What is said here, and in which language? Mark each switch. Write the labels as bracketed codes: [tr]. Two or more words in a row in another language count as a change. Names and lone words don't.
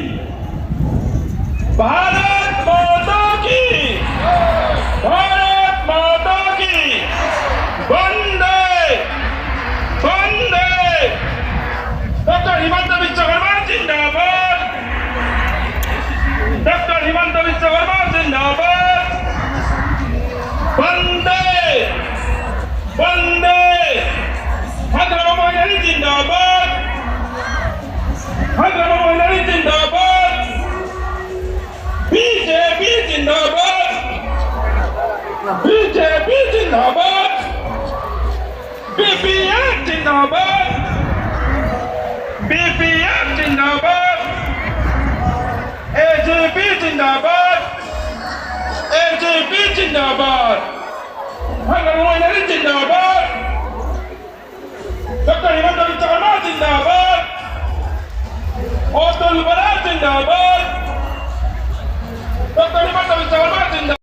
[hi] भारत माता की, भारत माता की, वंदे वंदे। डॉक्टर हिमंत विश्व शर्मा जिंदाबाद, डॉक्टर हिमंत विश्व शर्मा जिंदाबाद। वंदे वंदे। आग्रामा महिलारी जिंदाबाद, आग्रामा महिलारी जिंदाबाद। बीजेपी जिंदाबाद, बीजेपी जिंदाबाद, बीपीएफ जिंदाबाद, बीपीएफ जिंदाबाद, एजीपी जिंदाबाद, एजीपी जिंदाबाद, आग्रामा महिलारी जिंदाबाद, डॉक्टर हिमंत विश्व शर्मा जिंदाबाद, अब्दुल बरा जिंदाबाद, डॉक्टर हिमंत विश्व शर्मा जिंदाबाद।